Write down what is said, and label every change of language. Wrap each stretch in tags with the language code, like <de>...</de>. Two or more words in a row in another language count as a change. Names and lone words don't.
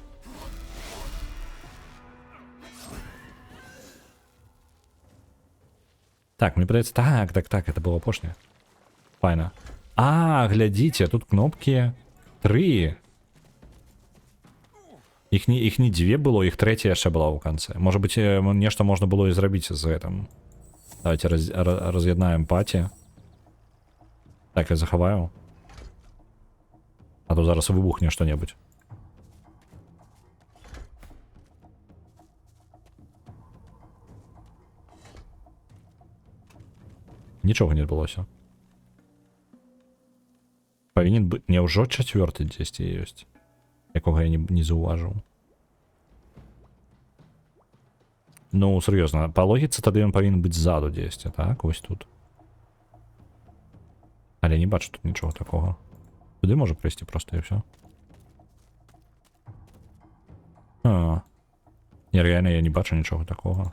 <be>Так, мне падаецца, так, это было апошняе. Файна. Глядзіце, тут кнопкі 3. Іх не 2 было, іх 3 яшчэ была ў канцы. Можа быць, нешта можна было і зрабіць з гэтым. Давайте раз'яднаем паці. Так, я захаваю.</be> <uk>А то зараз вибухне що-небудь. Нічого не відбулося. Повинен бути...</uk> <be>Няўжо чацвёрты дзесьці ёсць, якога я не заўважыў. Ну, сур'ёзна, па логіцы тады ён павінен быць ззаду дзесьці, так? Вось тут. Але не бачу тут нічога такога. Туды можа прыйсці проста і ўсё. Не, реально я не бачу нічога такога.</be>